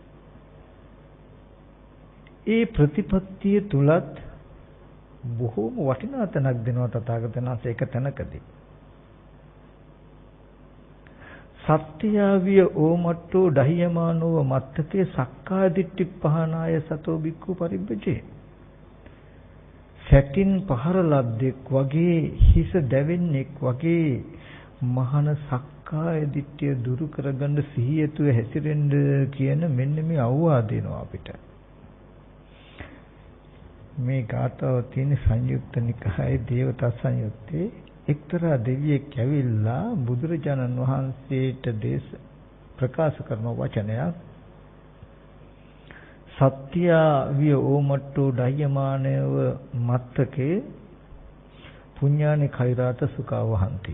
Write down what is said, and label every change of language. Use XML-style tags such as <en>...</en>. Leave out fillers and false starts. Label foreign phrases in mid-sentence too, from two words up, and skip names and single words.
<si>ඒ ප්‍රතිපත්තිය තුලත් බොහෝම වටිනා තැනක් දෙනවා තථාගතයන් වහන්සේ එක තැනකදී.</si> <pi>සත්‍යාවිය ඕමට්ටෝ දහියමානෝව මත්තකේ සක්කාය දිට්ඨි පහනාය සතෝ බික්ඛු පරිබ්බජේ.</pi> <si>සැටින් පහර ලද්දෙක් වගේ හිස දැවෙන්නෙක් වගේ මහාන සක්කාය දිට්ඨිය දුරු කරගන්න සිහියතුව හැසිරෙන්න කියන මෙන්න මේ අවවාද දෙනවා අපිට. මේ ගාථාව තියෙන සංයුක්ත නිකායේ දේවතා සංයුත්තේ එක්තරා දෙවියෙක් ඇවිල්ලා බුදුරජාණන් වහන්සේට ප්‍රකාශ කරන වචනයක්</si> <pi>සත්‍ය විය ඕමට්ටෝ දයමානව මත්තකේ පුඤ්ඤානි කෛරාත සුඛවහන්ති.</pi>